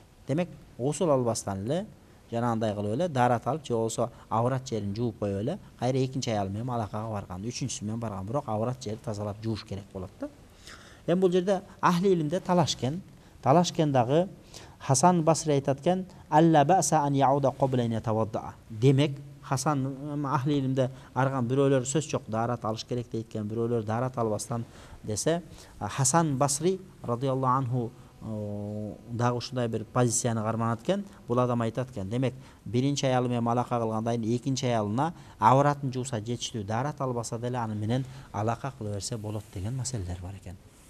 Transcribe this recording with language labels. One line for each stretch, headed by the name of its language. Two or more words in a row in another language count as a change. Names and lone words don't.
Uzbek: Demak, g'usul olmasdanli janag'day qilib o'la darat olib, yo'qsa avrat yerini juvib qo'yib, qayri ikkinchi ayol bilan aloqaga borgan, uchinchisi bilan borgan, biroq avrat yerini tozalab juvish kerak bo'ladi-da. Hem bu yerda ahli ilmda talashgandagi Hasan Basri aytadigan,
Arabic: "ألا بأس أن يعود قبل أن يتوضأ."
Uzbek: Demak, Hasan ahli ilmda argan birovlar so'z yo'q, darat olish kerak deyotgan, birovlar darat olmasdan desa, Hasan Basri
Arabic: رضي الله عنه
Uzbek: dag'i shunday bir pozitsiyani qarmanatgan, bu odam aytadigan, demak, birinchi ayol bilan aloqa qilgandan keyin ikkinchi ayolna avratni juvsa yetishdi, darat olmasa dela ani bilan aloqa qilaversa bo'ladi degan masalalar bor ekan.